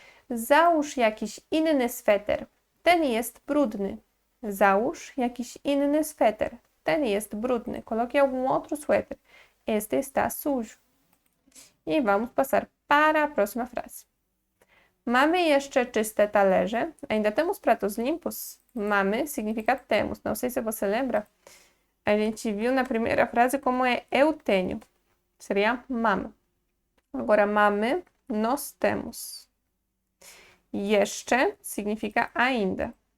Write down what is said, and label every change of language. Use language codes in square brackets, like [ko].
[pl] Załóż jakiś inny sweter. Ten jest brudny. Załóż jakiś inny sweter. Ten jest brudny. [pt] Coloque algum outro suéter. Este está sujo. E vamos passar para a próxima frase. [pl] Mamy jeszcze czyste talerze? [pt] Ainda temos pratos limpos? Mamy significa temos. Não sei se você lembra. A gente viu na primeira frase como é eu tenho. Seria mam. Agora mamy, nós temos. Jeszcze significa ainda.